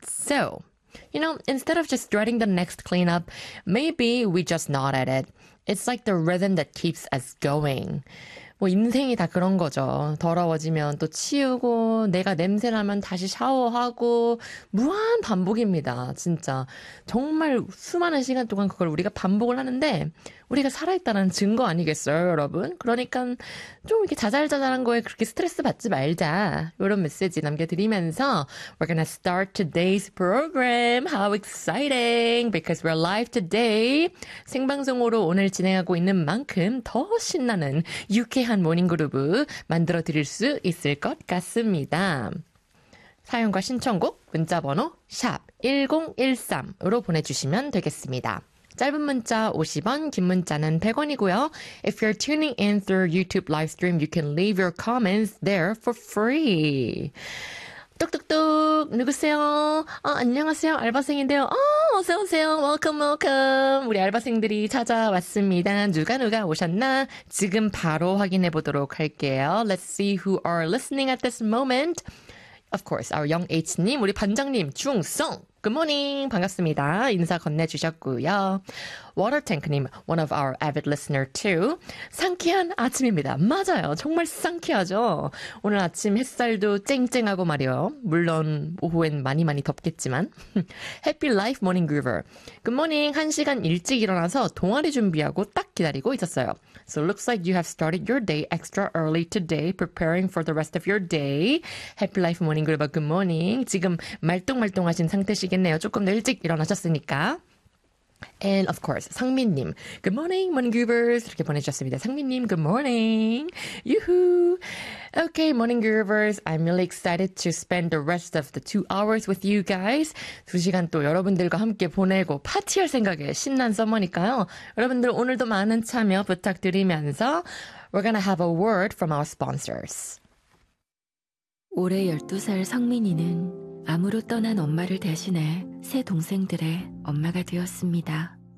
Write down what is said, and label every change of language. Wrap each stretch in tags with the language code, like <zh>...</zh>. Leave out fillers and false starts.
<en>So, you know, instead of just dreading the next cleanup, maybe we just nod at it. It's like the rhythm that keeps us going.</en> <ko>뭐 인생이 다 그런 거죠. 더러워지면 또 치우고 내가 냄새나면 다시 샤워하고 무한 반복입니다. 진짜 정말 수많은 시간 동안 그걸 우리가 반복을 하는데 우리가 살아있다는 증거 아니겠어요, 여러분? 그러니까 좀 이렇게 자잘자잘한 거에 그렇게 스트레스 받지 말자. 이런 메시지 남겨드리면서</ko> <en>We're gonna start today's program. How exciting! Because we're live today.</en> <ko>생방송으로 오늘 진행하고 있는 만큼 더 신나는 유쾌한 모닝그루브 만들어드릴 수 있을 것 같습니다. 사연과 신청곡 문자번호 샵 1013으로 보내주시면 되겠습니다. 짧은 문자 50원, 긴 문자는 100원이고요.</ko> <en>If you're tuning in through YouTube live stream, you can leave your comments there for free.</en> <ko>뚝뚝뚝 누구세요? 아, 안녕하세요. 알바생인데요. 아, 어서오세요.</ko> <en>Welcome, welcome.</en> <ko>우리 알바생들이 찾아왔습니다. 누가 오셨나? 지금 바로 확인해 보도록 할게요.</ko> <en>Let's see who are listening at this moment. Of course, our young H님,</en> <ko>우리 반장님,</ko> <en>중성. Good morning.</en> <ko>반갑습니다. 인사 건네주셨고요.</ko> <en>Water Tank님, one of our avid listener too.</en> <ko>상쾌한 아침입니다. 맞아요. 정말 상쾌하죠? 오늘 아침 햇살도 쨍쨍하고 말이요. 물론 오후엔 많이 많이 덥겠지만.</ko> <en>Happy Life Morning Groover. Good morning.</en> <ko>한 시간 일찍 일어나서 동아리 준비하고 딱 기다리고 있었어요.</ko> <en>So looks like you have started your day extra early today, preparing for the rest of your day. Happy Life Morning Groover. Good morning.</en> <ko>지금 말똥말똥하신 상태시겠네요. 조금 더 일찍 일어나셨으니까.</ko> <en>And of course, 상민님. Good morning, morning groovers.</en> <ko>이렇게 보내주셨습니다.</ko> <en>상민님, good morning. 유후. Okay, morning groovers. I'm really excited to spend the rest of the 2 hours with you guys.</en> <ko>2시간 또 여러분들과 함께 보내고 파티할 생각에 신난 서머니까요. 여러분들 오늘도 많은 참여 부탁드리면서</ko> <en>We're gonna have a word from our sponsors.</en> <ko>올해 12살 상민이는 암으로 떠난 엄마를 대신해 새 동생들의 엄마가 되었습니다.</ko>